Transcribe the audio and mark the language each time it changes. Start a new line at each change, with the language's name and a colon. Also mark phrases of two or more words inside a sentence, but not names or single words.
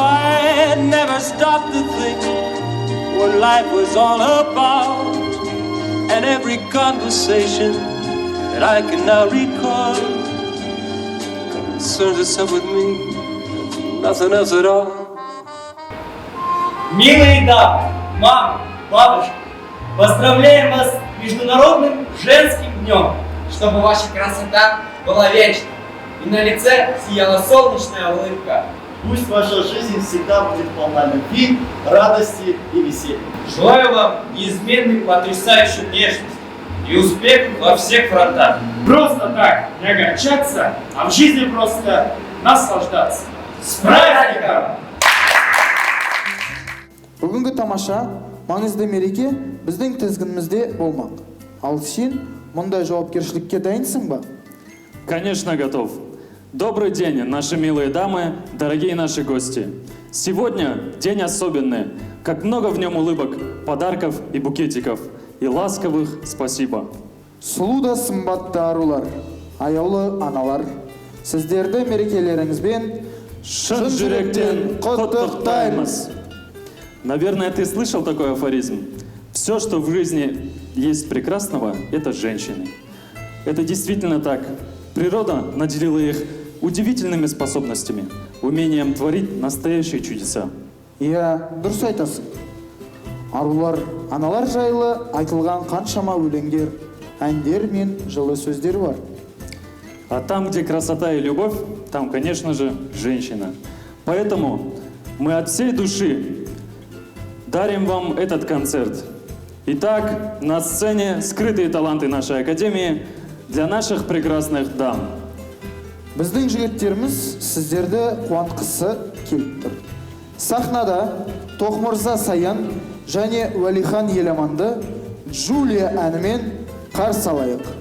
English: I never stopped to think what life was all about, and every conversation that I can now recall concerns itself with me, nothing else at all.
Russian: Милые дамы, мамы, бабушки, поздравляем вас с Международным женским днем, чтобы ваша красота была вечной и на лице сияла солнечная улыбка. Пусть ваша жизнь всегда будет полна любви, радости и веселья. Желаю вам неизменной потрясающей внешности и успехов во всех фронтах. Просто так не огорчаться, а в жизни просто наслаждаться. С праздником!
Kazakh: Бүгінгі тамаша, маңызды мереке біздің тізгінімізде болмақ. Ал сен мұндай жауапкершілікке дайынсың ба?
Russian: Конечно, готов. Добрый день, наши милые дамы, дорогие наши гости. Сегодня день особенный, как много в нем улыбок, подарков и букетиков, и ласковых спасибо.
Kazakh: Сұлу да сымбатты арулар, аяулы аналар, сіздерді мерекелеріңізбен Шын жүректен құттықтаймыз.
Russian: Наверное, ты слышал такой афоризм? Все, что в жизни есть прекрасного, это женщины. Это действительно так. Природа наделила их удивительными способностями, умением творить настоящие чудеса.
Kazakh: Иә, дұрыс айтасың. Арулар, аналар жайлы айтылған қаншама өлеңдер, әндер мен жылы сөздер бар.
Russian: А там, где красота и любовь, там, конечно же, женщина. Поэтому мы от всей души дарим вам этот концерт. Итак, на сцене скрытые таланты нашей академии для наших прекрасных дам.
Kazakh: Біздің жігіттеріміз сіздерді қуантқысы келіп тұр. Сахнада Тоқмырза Саян және Уәлихан Еламанды Джулия әнімен қарсы алайық.